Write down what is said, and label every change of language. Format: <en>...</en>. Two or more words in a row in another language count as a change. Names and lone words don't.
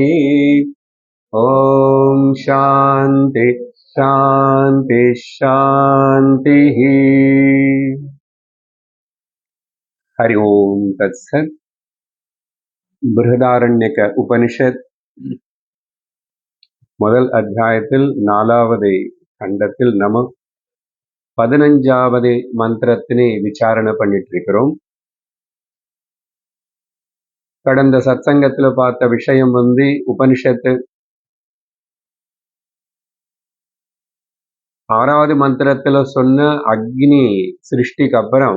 <sa>ॐ शान्ति शान्ति शान्तिः। हरि ओम् तत्सत्।</sa> <ta>बृहदारण्यक उपनिषत् முதல் அத்தியாயத்தில் 4வது கண்டத்தில் நம்ம 15வது மந்திரத்தினை விசாரணை பண்ணிட்டு இருக்கிறோம். கடந்த சத்சங்கத்துல பார்த்த விஷயம் உபனிஷத்து 6வது மந்திரத்துல சொன்ன அக்னி சிருஷ்டிக்கு அப்புறம்</ta>